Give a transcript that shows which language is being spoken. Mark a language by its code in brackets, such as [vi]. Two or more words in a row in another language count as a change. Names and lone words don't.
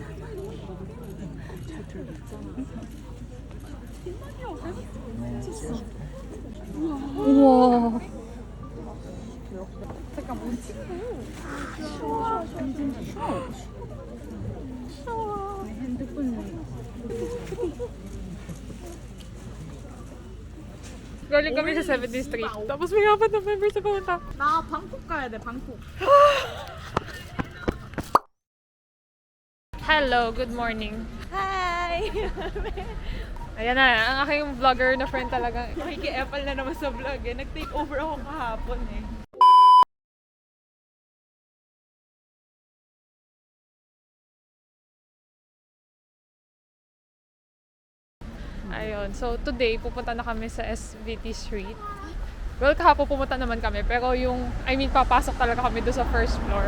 [ko] 우와 잠깐 뭐 쉬워 내 핸드폰 [tl] Galing kami sa 70th Street. Tapos may apat na members sa pumunta. [ko] 나 방콕 가야 돼, 방콕. [en] Hello, good morning. Hi! [tl] Ayan na, ang aking vlogger na friend talaga. Makiki-epal na naman sa vlog eh. Nag- [en] take over [tl] ako kahapon eh. Ayun, so today pupunta na kami sa SVT Street. Well, kahapon pumunta naman kami, pero papasok talaga kami doon sa [en] first floor.